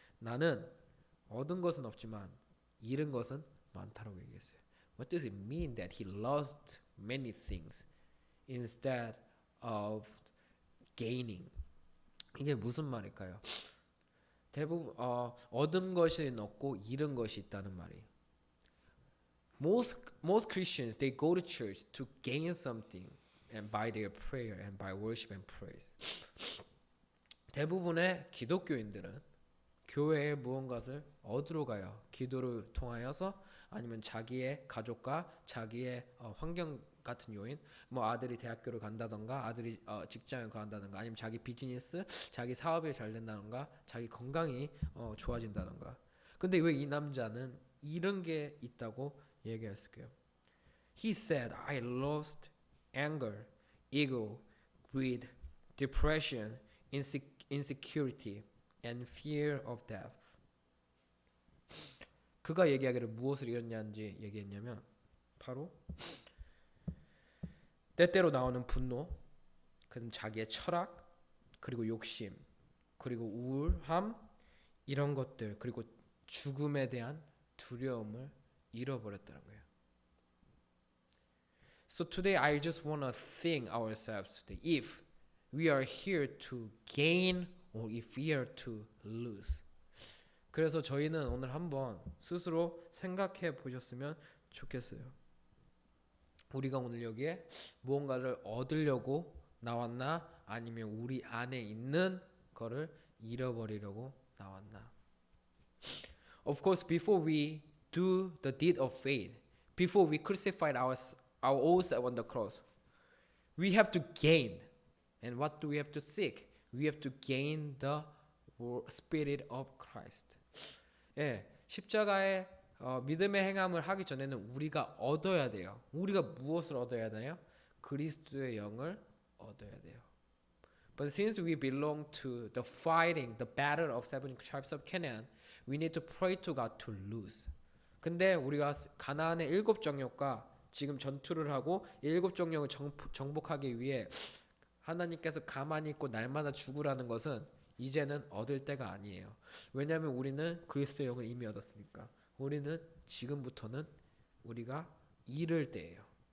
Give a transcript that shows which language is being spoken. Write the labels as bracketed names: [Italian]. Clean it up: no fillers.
[Korean] 나는 얻은 것은 없지만 잃은 것은 많다라고 얘기했어요. [English] What does it mean that he lost many things instead of gaining? [Korean] 이게 무슨 말일까요? 대부분 얻은 것은 없고 잃은 것이 있다는 말이에요. [English] Most Christians they go to church to gain something and by their prayer and by worship and praise. [Korean] 대부분의 기독교인들은 교회에 무언가를 얻으러 가요. 기도를 통하여서 아니면 자기의 가족과 자기의 환경 같은 요인, 뭐 아들이 대학교를 간다던가 아들이 직장을 간다던가 아니면 자기 비즈니스, 자기 사업이 잘 된다던가 자기 건강이 좋아진다던가. 근데 왜 이 남자는 이런 게 있다고 얘기했을까요? [English] He said, I lost anger, ego, greed, depression, insecurity, and fear of death. [Korean] 그가 얘기하기를 무엇을 잃었냐는지 얘기했냐면 바로 때때로 나오는 분노, 그다음 자기의 철학, 그리고 욕심, 그리고 우울함 이런 것들, 그리고 죽음에 대한 두려움을 잃어버렸다는 거예요. [English] So today I just want to think ourselves today if we are here to gain or if we are to lose. [Korean] 그래서 저희는 오늘 한번 스스로 생각해 보셨으면 좋겠어요. 우리가 오늘 여기에 무언가를 얻으려고 나왔나 아니면 우리 안에 있는 거를 잃어버리려고 나왔나. [English] Of course, before we do the deed of faith, before we crucified our own self on the cross, we have to gain. And what do we have to seek? We have to gain the Spirit of Christ. [Korean] 예, 십자가의 믿음의 행함을 하기 전에는 우리가 얻어야 돼요. 우리가 무엇을 얻어야 되나요? 그리스도의 영을 얻어야 돼요. [English] But since we belong to the fighting, the battle of seven tribes of Canaan, we need to pray to God to lose. [Korean] 근데 우리가 가나안의 일곱 정욕과 지금 전투를 하고 일곱 정욕을 정복하기 위해 하나님께서 가만히 있고 날마다 죽으라는 것은 이제는 얻을 때가 아니에요. 왜냐하면 우리는 그리스도의 영을 이미 얻었으니까. 우리는 지금부터는 우리가 잃을 때예요.